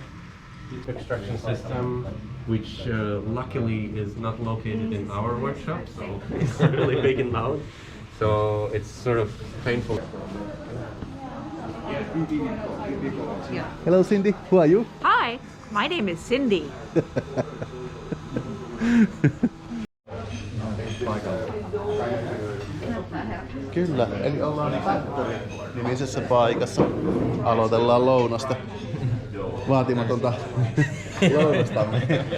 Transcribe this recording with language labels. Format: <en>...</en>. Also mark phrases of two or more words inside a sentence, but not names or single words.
<en>Extraction system, which luckily is not located in our workshop, so it's really big and loud, so it's sort of painful. Hello Cindy, who are you? Hi, my name is Cindy.</en> <fi>Kyllä, eli ollaan Factory-nimisessä paikassa. Aloitellaan lounasta. Vaatimatonta lounastamme.</fi>